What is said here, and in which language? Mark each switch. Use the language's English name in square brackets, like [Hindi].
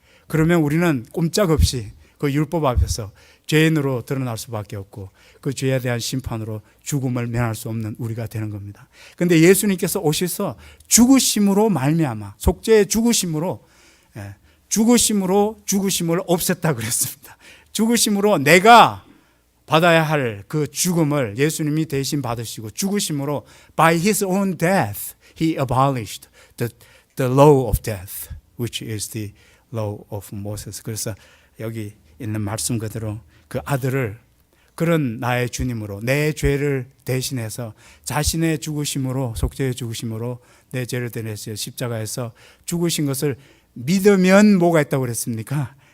[Korean] 그러면 우리는 꼼짝없이 그 율법 앞에서 죄인으로 드러날 수밖에 없고 그 죄에 대한 심판으로 죽음을 면할 수 없는 우리가 되는 겁니다. 그런데 예수님께서 오셔서 죽으심으로 말미암아, 속죄의 죽으심으로 죽으심을 없앴다 그랬습니다. 죽으심으로 내가 받아야 할 그 죽음을 예수님이 대신 받으시고, 죽으심으로 [English] by his own death he abolished the law of death, which is the law of Moses. [Korean] 그래서 여기 있는 말씀 그대로 그 아들을 그런 나의 주님으로, 내 죄를 대신해서 자신의 죽으심으로, 속죄의 죽으심으로 내 죄를 대신해서 십자가에서 죽으신 것을 믿으면 뭐가 있다고 그랬습니까?